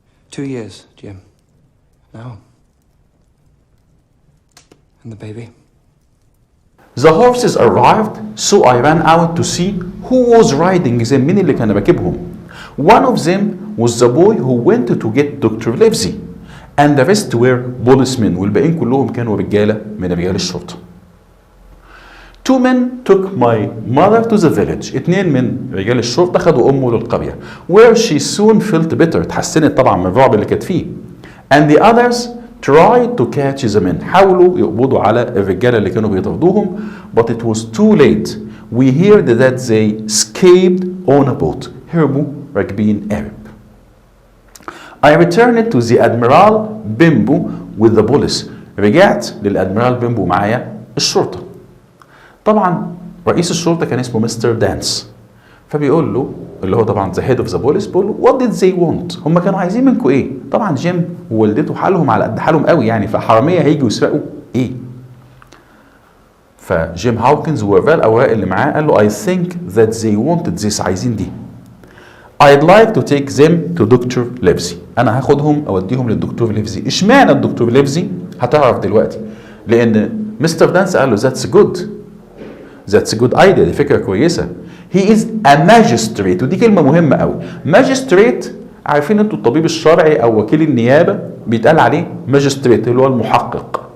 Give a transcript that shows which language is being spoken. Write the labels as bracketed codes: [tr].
[en] 2 years, Jim. Now. And the baby? The horses arrived, so I ran out to see who was riding them. [ar] مين اللي كان راكبهم. [en] One of them was the boy who went to get Dr. Livesey, and the rest were policemen, [ar] والباقيين كلهم كانوا رجالة من رجال الشرطة. [en] 2 men took my mother to the village. [ar] 2 من رجال الشرطة خدوا أمه للقرية, [en] where she soon felt better. [ar] اتحسنت طبعا من الرعب اللي كانت فيه. [en] And the others tried to catch the men. [ar] حاولوا يقبضوا على الرجالة اللي كانوا بيطردوهم, [en] but it was too late. We heard that they escaped on a boat. [ar] هربوا راكبين قارب. [en] I returned to the Admiral Bimbo with the police. [ar] رجعت للأدميرال بيمبو معايا الشرطة. طبعا رئيس الشرطة كان اسمه مستر دانس. فبيقول له اللي هو طبعا [en] the head of the police, [ar] بيقول له [en] what did they want؟ [ar] هم كانوا عايزين منكم ايه؟ طبعا جيم ووالدته حالهم على قد حالهم قوي يعني, فحرامية هيجوا يسرقوا ايه؟ فجيم هاوكنز وراه الأوراق اللي معاه, قال له [en] I think that they wanted this. [ar] عايزين دي. [en] I'd like to take them to Dr. Livesey. [ar] أنا هاخدهم أوديهم للدكتور ليفزي. إشمعنى الدكتور ليفزي؟ هتعرف دلوقتي. لأن مستر دانس قال له [en] that's good. That's a good idea. [ar] دي فكرة كويسة. [en] He is a magistrate. [ar] ودي كلمة مهمة قوي. Magistrate, عارفين انتوا الطبيب الشرعي أو وكيل النيابة بيتقال عليه magistrate اللي هو المحقق.